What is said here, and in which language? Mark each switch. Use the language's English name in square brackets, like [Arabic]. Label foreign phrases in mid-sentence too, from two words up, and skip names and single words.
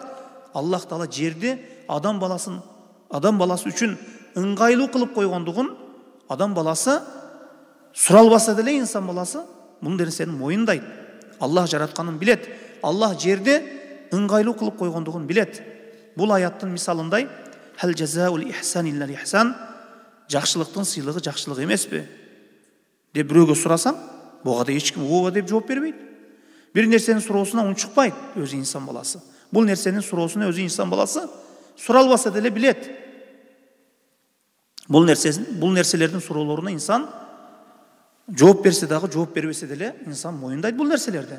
[Kyrgyz] Аллах Таала жерди адам баласы үчүн ыңгайлуу кылып койгондугун адам баласы суралбаса деле инсан баласы бул нерсени моюндайт. Аллах жаратканын билет. Аллах жерди ыңгайлуу кылып койгондугун билет. Бул аяттын мисалындай, [Arabic] هل جزاء الإحسان إلا الإحسان, [Kyrgyz] жакшылыктын сыйлыгы жакшылык эмеспи деп бирөөгө сурасаң, буга да эч ким ооба деп жооп бербейт. Бир нерсенин суроосуна унчукпайт өзү инсан баласы. Бул нерсенин суроосуна өзү инсан баласы суралбаса деле билет. Бул нерселердин суроолоруна инсан жооп берсе дагы, жооп бербесе деле инсан моюндайт бул нерселерди.